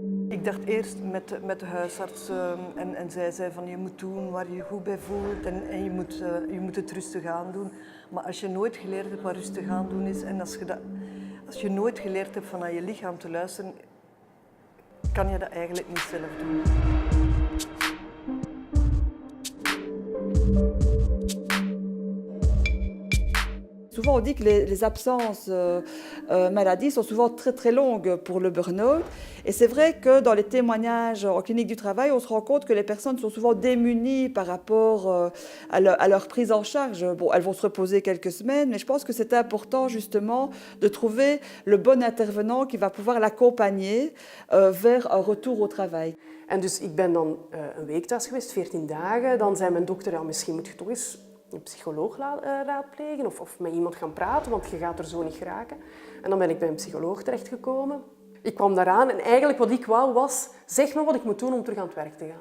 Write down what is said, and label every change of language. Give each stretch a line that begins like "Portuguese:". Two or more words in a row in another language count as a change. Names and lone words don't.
Dutch: Ik dacht eerst met de huisarts en zij zei van je moet doen waar je je goed bij voelt en je moet het rustig aan doen. Maar als je nooit geleerd hebt wat rustig aan doen is en als je nooit geleerd hebt van naar je lichaam te luisteren, kan je dat eigenlijk niet zelf doen.
French: Souvent, on dit que les absences maladies sont souvent très très longues pour le burn-out. Et c'est vrai que dans les témoignages en clinique du travail, on se rend compte que les personnes sont souvent démunies par rapport à leur prise en charge. Bon, elles vont se reposer quelques semaines, mais je pense que c'est important justement de trouver le bon intervenant qui va pouvoir l'accompagner vers un retour au travail.
Dutch: En dus ik ben dan een week thuis geweest, 14 dagen. Dan zei mijn dokter, ja, misschien moet je toch eens een psycholoog raadplegen of met iemand gaan praten, want je gaat er zo niet geraken. En dan ben ik bij een psycholoog terechtgekomen. Ik kwam daaraan en eigenlijk wat ik wou was, zeg me wat ik moet doen om terug aan het werk te gaan.